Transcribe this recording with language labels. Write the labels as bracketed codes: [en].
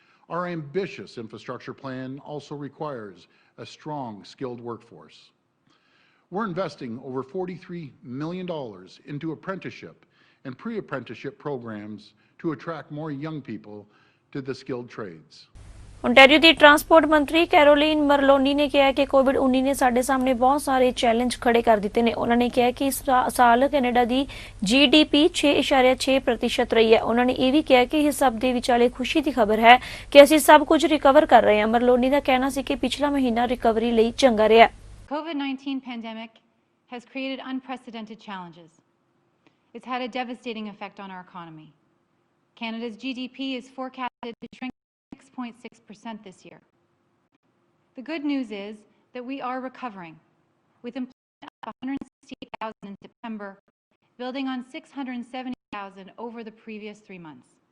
[en] Our ambitious infrastructure plan also requires a strong, skilled workforce. We're investing over $43 million into apprenticeship and pre-apprenticeship programs to attract more young people to the skilled trades. [pa] Ontario ਦੀ transport ਮੰਤਰੀ ਕੈਰੋਲੀਨ ਮਰਲੋਨੀ ਨੇ ਕਿਹਾ ਕਿ ਕੋਵਿਡ-19 ਨੇ ਸਾਡੇ ਸਾਹਮਣੇ ਬਹੁਤ ਸਾਰੇ challenge ਖੜੇ ਕਰ ਦਿੱਤੇ ਨੇ। ਉਹਨਾਂ ਨੇ ਕਿਹਾ ਕਿ ਇਸ ਸਾਲ ਕੈਨੇਡਾ ਦੀ GDP 6.6% ਰਹੀ ਹੈ। ਉਹਨਾਂ ਨੇ ਇਹ ਵੀ ਕਿਹਾ ਕਿ ਇਹ ਸਭ ਦੇ ਵਿਚਾਲੇ ਖੁਸ਼ੀ ਦੀ ਖਬਰ ਹੈ ਕਿ ਅਸੀਂ ਸਭ ਕੁਝ ਰਿਕਵਰ ਕਰ ਰਹੇ ਹਾਂ। ਮਰਲੋਨੀ ਦਾ ਕਹਿਣਾ ਸੀ ਕਿ ਪਿਛਲਾ ਮਹੀਨਾ ਰਿਕਵਰੀ ਲਈ ਚੰਗਾ ਰਿਹਾ। [en] COVID-19 pandemic has created unprecedented challenges. It's had a devastating effect on our economy. Canada's GDP is forecasted to shrink 6.6% this year. The good news is that we are recovering, with employment up 168,000 in September, building on 670,000 over the previous 3 months.